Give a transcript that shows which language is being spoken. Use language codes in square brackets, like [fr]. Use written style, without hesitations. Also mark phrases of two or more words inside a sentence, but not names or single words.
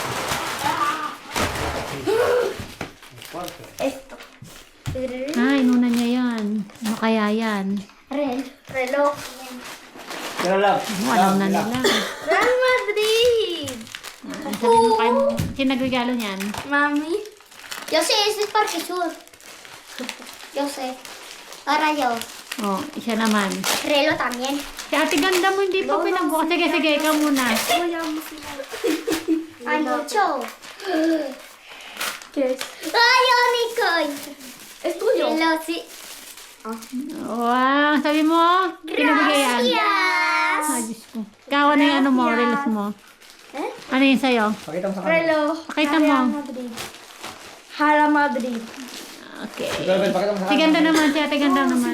[es] Esto. [tl] Ay, inuna niya yan. Ano kaya yan? [es] Reloj. [tl] Pero lang. Alam na nila. Real Madrid. Sabi mo kayo, sino nagregalo niyan? Mami. [es] Yo sé, ese es Parque Sur. Yo sé. Ahora yo. [tl] Oh, siya naman. [es] Reloj también. [tl] Si ate ganda mo, hindi pa pinagbukas. Sige, sige, ikaw muna. [es] Hay mucho. ¿Qué es? ¡Ay, Nicole! ¿Es tuyo? Reloj, sí. [tl] Wow, sabi mo, pinabigay yan. [es] Gracias. [tl] Ay, Diyos ko. Ikaw, ano yung ano mo, relos mo? Eh? Ano yun sa'yo? Pakita mo sa kanila. [es] Reloj. [tl] Pakita mo. Madrid. Hala Madrid. Okay. Ikaw, Ben, pakita mo sa Si kanila. ganda naman, si ate ganda naman.